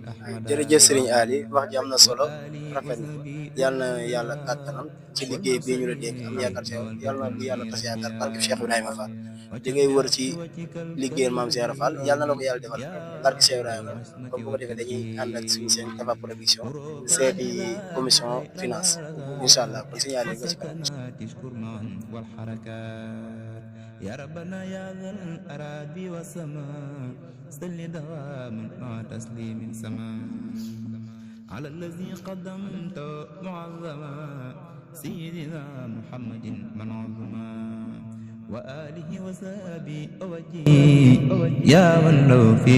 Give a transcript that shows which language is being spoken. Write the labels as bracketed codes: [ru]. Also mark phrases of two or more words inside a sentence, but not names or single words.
[wo] jërëjëf Serigne Ali wax ji am na solo rafet na yàlla na yàlla kàttanam ci liggéey bii ñu la dégg am yaakaar si yàlla na bu yàlla tas yaakaar barke Cheikh Ibrahima Fall di ngay wër ci liggéeyal maam Cheikh Fall yàlla na la ko yàlla defal barke Cheikh Ibrahima comme bu ko defee dañuy ànd ak suñu seen Tapha Production seeti [fr] commission finance [ar] إن شاء الله [wo] kon Serigne Ali nga ci kanam [ar] يا ربنا يا ذا الأراضي والسماء صل دواما مع تسليم سماء على الذي قدمت معظما سيدنا محمد من عظما وآله وصحبه أوجي يا من له في